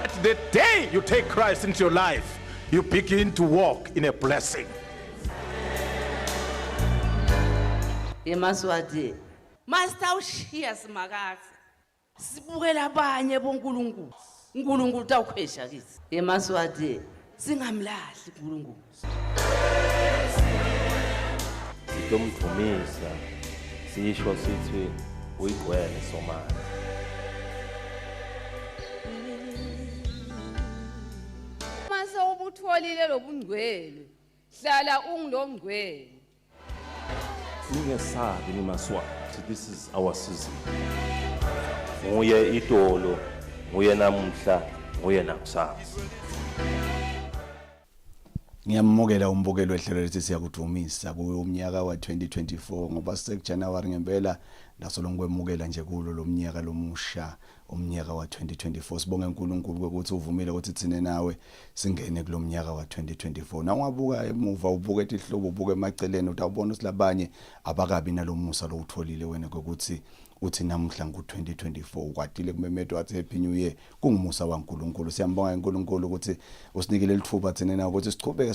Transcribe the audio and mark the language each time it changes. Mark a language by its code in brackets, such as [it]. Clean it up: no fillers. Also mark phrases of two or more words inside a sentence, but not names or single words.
[en] The day you take Christ into your life, you begin to walk in a blessing. [ss] Emaswati masitawushiya simakazi sibukela abanye bonkulunkulu uNkulunkulu utawukhwesha kithi emaswati singamlahli uNkulunkulu sitomdumisa sisho sithi uyigwele somali mase ubutholile lobungcwele hlala ungilongcwele ningesabi nimaswati, [en] this is our season. [ss] Nguye idolo, nguye namuhla, nguye nakusasa. Ngiyamukela umbukelo wehlelo lethi siyakudumisa kumnyaka wa 2024 ngoba sekuJanuary ngempela lasolonke kwemukela nje kulo lomnyaka lomusha umnyaka wa 2024 sibonge uNkulunkulu ukuthi uvumile ukuthi thine nawe singene kulomnyaka wa 2024 na ungabuka emuva ubuke ihlobo ubuke emaceleni utawubona ukuthi labanye abakabi nalomusa lo utholile wena ukuthi uthi namhla ngo2024 ukwatile kumemedo wathi [en] happy new year [ss] kungumusa waNkulunkulu siyambonga uNkulunkulu ukuthi usinikele lithuba thina na ukuthi sichubeke